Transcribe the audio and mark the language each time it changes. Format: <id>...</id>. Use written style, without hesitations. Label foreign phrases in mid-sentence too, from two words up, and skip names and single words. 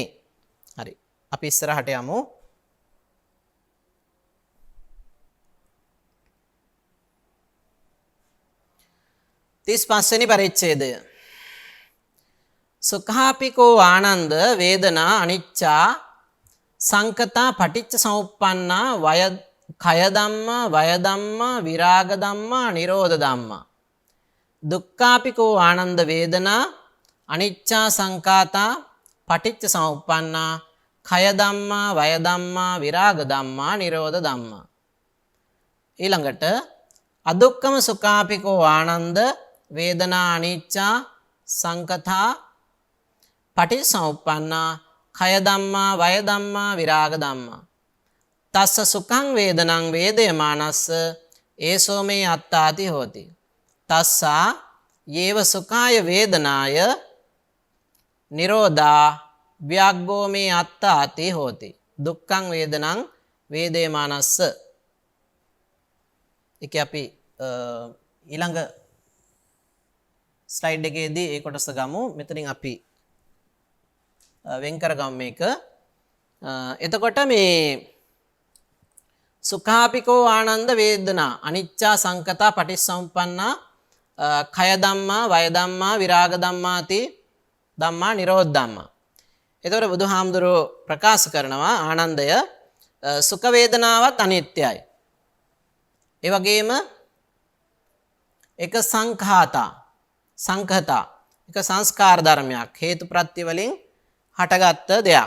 <si>හරි. අපි ඉස්සරහට යමු. තිස් පස්වෙනි පරිච්ඡේදය.</si> <pi>සුඛාපිකෝ ආනන්ද වේදනා අනිච්චා සංකතා පටිච්ච සමුප්පන්නා වය කය ධම්මා වය ධම්මා විරාග ධම්මා නිරෝධ ධම්මා දුක්ඛාපිකෝ ආනන්ද වේදනා අනිච්චා සංකාතා පටිච්ච සමුප්පන්නා කය ධම්මා වය ධම්මා විරාග ධම්මා නිරෝධ ධම්මා ඊළඟට අදුක්ඛම සුඛාපිකෝ ආනන්ද වේදනා අනිච්චා සංකතා පටිච්ච සමුප්පන්නා කය ධම්මා වය ධම්මා විරාග ධම්මා තස්ස සුඛං වේදනං වේදයමානස්ස ඒසෝ මේ අත්තාති හෝති තස්සා යේව සුඛාය වේදනාය නිරෝධා ව්‍යග්ගෝ මේ අත්තාති හෝති දුක්ඛං වේදනං වේදයමානස්ස.</pi> <si>ඒක අපි ඊළඟ ස්ලයිඩ් එකේදී ඒ කොටස ගමු. මෙතනින් අපි වෙන් කරගමු මේක. එතකොට මේ</si> <pi>සුඛාපිකෝ ආනන්ද වේදනා අනිච්චා සංකතා පටිච්චසමුප්පන්නා කය ධම්මා වය ධම්මා විරාග ධම්මාති ධම්මා නිරෝධ ධම්මා.</pi> <si>එතකොට බුදුහාමුදුරුවෝ ප්‍රකාශ කරනවා ආනන්දය සුඛ වේදනාවත් අනිත්‍යයි. ඒ වගේම එක සංඛතා එක සංස්කාර ධර්මයක් හේතු ප්‍රත්‍ය වලින් හටගත්ත දෙයක්.</si>